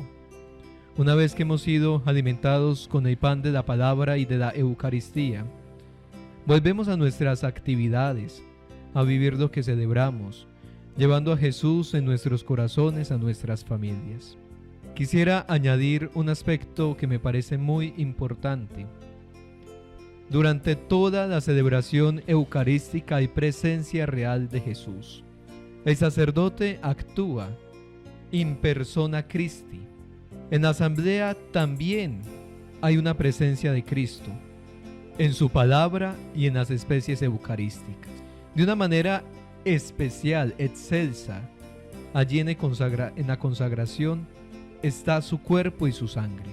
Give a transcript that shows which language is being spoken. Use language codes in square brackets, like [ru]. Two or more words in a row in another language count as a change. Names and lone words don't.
[es] Una vez que hemos sido alimentados con el pan de la palabra y de la Eucaristía, volvemos a nuestras actividades, a vivir lo que celebramos, llevando a Jesús en nuestros corazones, a nuestras familias. Quisiera añadir un aspecto que me parece muy importante. Durante toda la celebración eucarística hay presencia real de Jesús. El sacerdote actúa [la] in persona Christi. [es] En la asamblea también hay una presencia de Cristo, en su palabra y en las especies eucarísticas. De una manera especial, excelsa, allí en la consagración está su cuerpo y su sangre.